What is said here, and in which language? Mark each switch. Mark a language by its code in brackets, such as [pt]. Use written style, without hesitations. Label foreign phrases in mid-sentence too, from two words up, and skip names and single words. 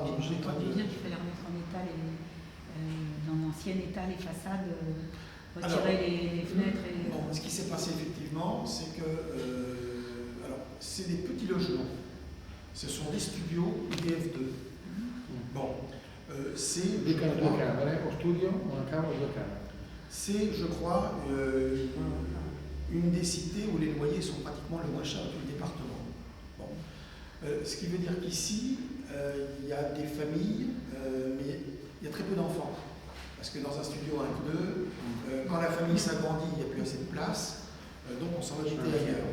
[fr] Je crois déjà qu'il fallait remettre en état, dans l'ancien état, les façades, retirer les fenêtres. Bon, ce qui s'est passé effectivement, c'est que c'est des petits logements. Ce sont des studios IDF2. Bon, c'est. [it] Due camere, o studio, una camera o due camere. [fr] C'est, je crois, une des cités où les loyers sont pratiquement le moins cher du département. Bon. Ce qui veut dire qu'ici, il y a des familles, mais il y a très peu d'enfants. Parce que dans un studio 1-2, quand la famille s'agrandit, il n'y a plus assez de place, donc on s'en va jeter ailleurs.